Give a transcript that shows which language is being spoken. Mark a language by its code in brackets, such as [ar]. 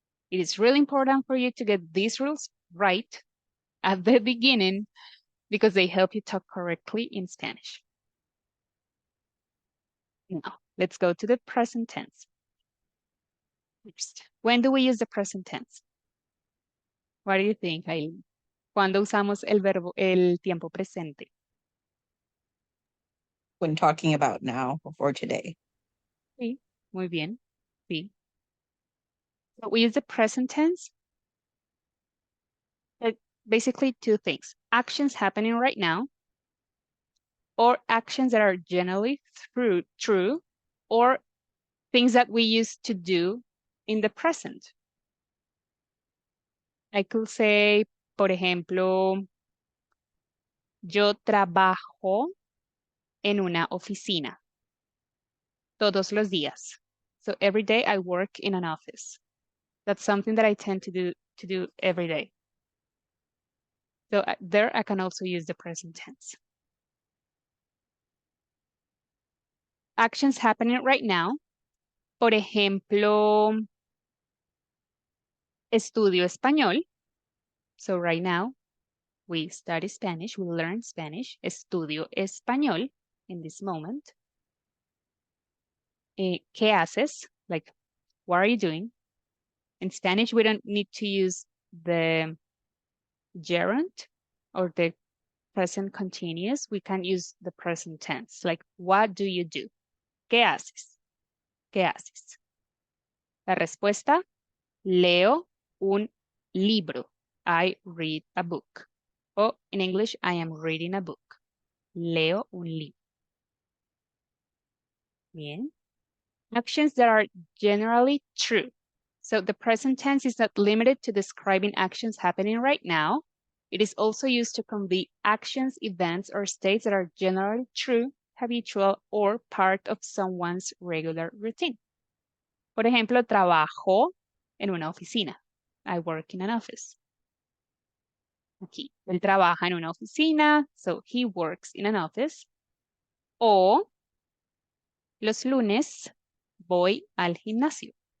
[en] It is really important for you to get these rules right at the beginning because they help you talk correctly in Spanish. Now, let's go to the present tense. First, when do we use the present tense? What do you think, Aileen? [es] ¿Cuándo usamos el tiempo presente? [en] When talking about now or today. [es] Sí, muy bien. Sí. [en] So we use the present tense. Basically 2 things. Actions happening right now, or actions that are generally true, or things that we used to do in the present. I could say, [es] por ejemplo, yo trabajo en una oficina todos los días. [en] So every day I work in an office. That's something that I tend to do every day. So there I can also use the present tense. Actions happening right now. [es] Por ejemplo, estudio español. [en] So right now, we study Spanish, we learn Spanish. [es] Estudio español [en] in this moment. [es] ¿Qué haces? [en] Like, what are you doing? In Spanish, we don't need to use the gerund or the present continuous. We can use the present tense. Like, what do you do? [es] ¿Qué haces? ¿Qué haces? La respuesta, leo un libro. [en] I read a book. Or in English, I am reading a book. [es] Leo un libro. [en] Bien. Actions that are generally true. So the present tense is not limited to describing actions happening right now. It is also used to convey actions, events, or states that are generally true, habitual, or part of someone's regular routine. [es] Por ejemplo, trabajo en una oficina. [en] I work in an office. [es] Aquí, él trabaja en una oficina, [en] so he works in an office. [es] O los lunes voy al gimnasio.